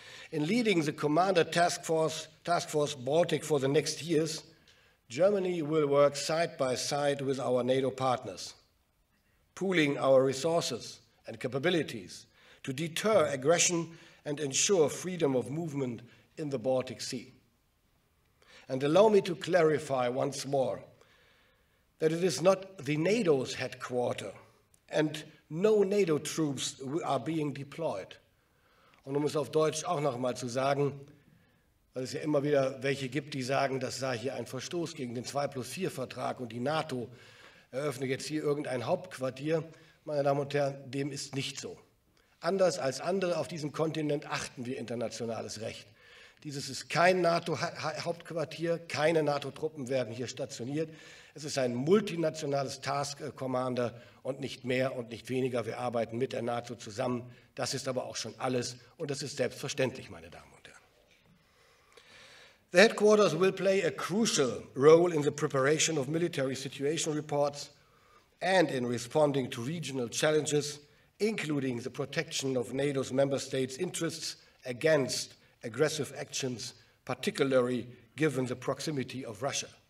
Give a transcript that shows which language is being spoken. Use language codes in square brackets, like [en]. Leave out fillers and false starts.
[en] In leading the Commander Task Force Baltic for the next years, Germany will work side by side with our NATO partners, pooling our resources and capabilities to deter aggression and ensure freedom of movement in the Baltic Sea. And allow me to clarify once more that it is not the NATO's headquarters, and no NATO troops are being deployed. [de] Und um es auf Deutsch auch noch mal zu sagen, weil es ja immer wieder welche gibt, die sagen, das sei hier ein Verstoß gegen den 2+4-Vertrag und die NATO eröffne jetzt hier irgendein Hauptquartier. Meine Damen und Herren, dem ist nicht so. Anders als andere auf diesem Kontinent achten wir internationales Recht. Dieses ist kein NATO-Hauptquartier, keine NATO-Truppen werden hier stationiert. Es ist ein multinationales Task Commander und nicht mehr und nicht weniger. Wir arbeiten mit der NATO zusammen. Das ist aber auch schon alles und das ist selbstverständlich, meine Damen und Herren. [en] The headquarters will play a crucial role in the preparation of military situation reports and in responding to regional challenges, including the protection of NATO's member states' interests against aggressive actions, particularly given the proximity of Russia.